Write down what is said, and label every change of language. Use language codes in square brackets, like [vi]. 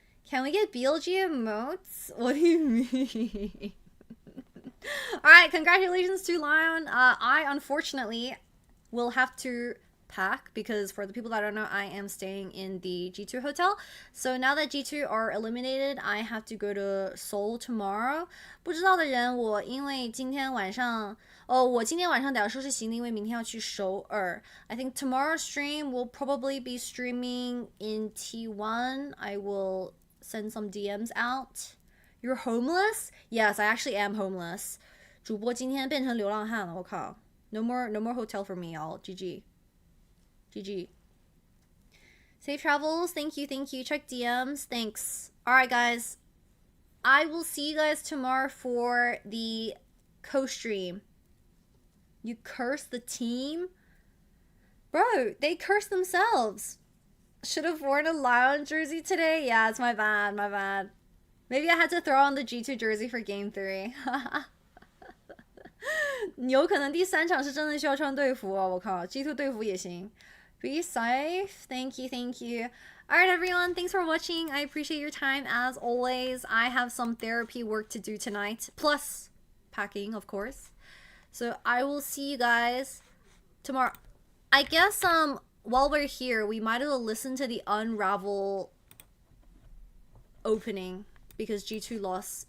[en] Can we get BLG emotes? What do you mean? Alright, congratulations to LYON. I unfortunately will have to pack because for the people that don't know, I am staying in the G2 hotel. So now that G2 are eliminated, I have to go to Seoul tomorrow. [zh] 不知道的人，我因为今天晚上我今天晚上得要收拾行李，因为明天要去首尔。 [en] I think tomorrow's stream will probably be streaming in T1. I will send some DMs out. You're homeless? Yes, I actually am homeless. [zh] 主播今天变成流浪汉了，我靠。 [en] No more hotel for me, y'all. GG. GG. Safe travels. Thank you. Check DMs. Thanks. Alright, guys. I will see you guys tomorrow for the co-stream. You curse the team? Bro, they cursed themselves. Should have worn a LYON jersey today? Yeah, it's my bad. Maybe I had to throw on the G2 jersey for game 3. [zh] 有可能第3场是真的需要穿队服哦，我靠 G2 队服也行 [en] Be safe. Thank you. Alright everyone, thanks for watching. I appreciate your time as always. I have some therapy work to do tonight. Plus packing, of course. So I will see you guys tomorrow. I guess while we're here, we might as well listen to the Unravel opening because G2 lost.